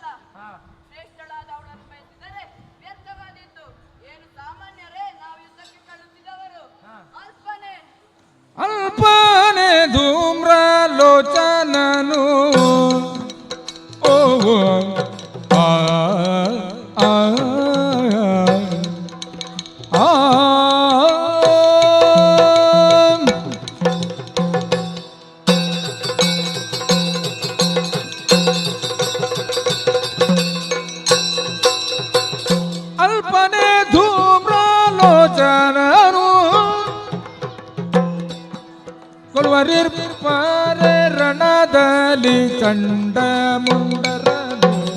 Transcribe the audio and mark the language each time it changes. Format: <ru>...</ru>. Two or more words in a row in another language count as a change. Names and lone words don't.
<kn>ಶ್ರೇಷ್ಠಳಾದ ಅವಳನ್ನು ಬಯಸಿದರೆ ವ್ಯರ್ಥವಾದೀತು. ಏನು ಸಾಮಾನ್ಯರೇ, ನಾವು ಯುದ್ಧಕ್ಕೆ ಕಳುಹಿಸಿದವರು ಅಲ್ಪನೆ ಧೂಮ್ರ ಲೋಚನನು ಓ ಆ ಆ ಆ ಅಲ್ಪನೆ ಧೂಮ್ರಾಲೋಚನನು ಕೊಲ್ವರಿರ್ಪರೆ ರಣದಲ್ಲಿ ಚಂಡ ಮುಂಡರನು</kn>